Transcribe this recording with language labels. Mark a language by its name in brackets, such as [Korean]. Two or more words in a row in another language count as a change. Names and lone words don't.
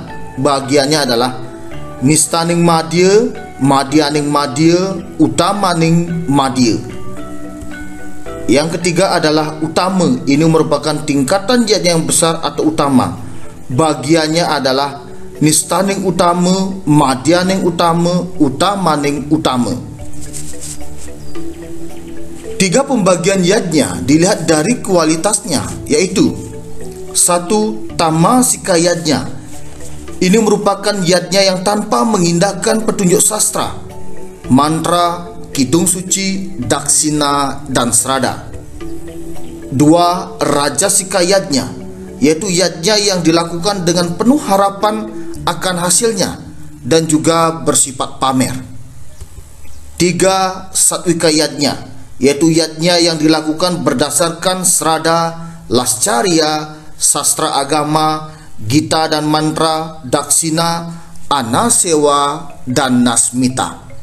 [Indonesian] Bagiannya adalah Nistaning Madhya, Madhyaning Madhya, Utamaning Madhya. Yang ketiga adalah utama. Ini merupakan tingkatan yad yang besar atau utama. Bagiannya adalah Nistaning utama, Madhyaning utama, Utamaning utama. 3 pembagian yadnya dilihat dari kualitasnya, yaitu: 1. Tamasika yadnya. Ini merupakan yadnya yang tanpa mengindahkan petunjuk sastra, mantra, kidung suci, daksina, dan srada. 2. Rajasika yadnya. yaitu yajnya yang dilakukan dengan penuh harapan akan hasilnya dan juga bersifat pamer. 3. Satwika yajnya, yaitu yajnya yang dilakukan berdasarkan serada, lascarya, sastra agama, gita dan mantra, daksina, anasewa, dan nasmita.